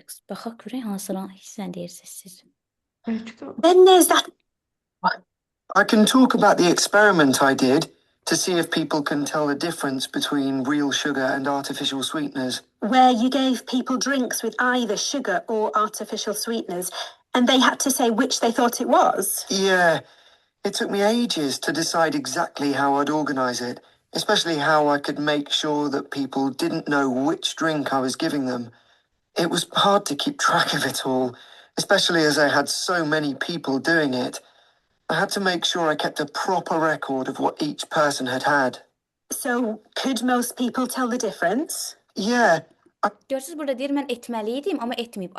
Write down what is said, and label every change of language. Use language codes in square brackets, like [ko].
[az] Baxaq görək hansı hissəni deyirsiniz siz. Bəlkə də [en] Then there's that I can talk about the experiment I did to see if people can tell the difference between real sugar and artificial sweeteners. where you gave people drinks with either sugar or artificial sweeteners, and they had to say which they thought it was. Yeah, it took me ages to decide exactly how I'd organize it, especially how I could make sure that people didn't know which drink I was giving them. It was hard to keep track of it all, especially as I had so many people doing it. I had to make sure I kept a proper record of what each person had had. So, could most people tell the difference? Yeah, [az] Görürsüz burada deyir mən etməli idim, amma etməyib.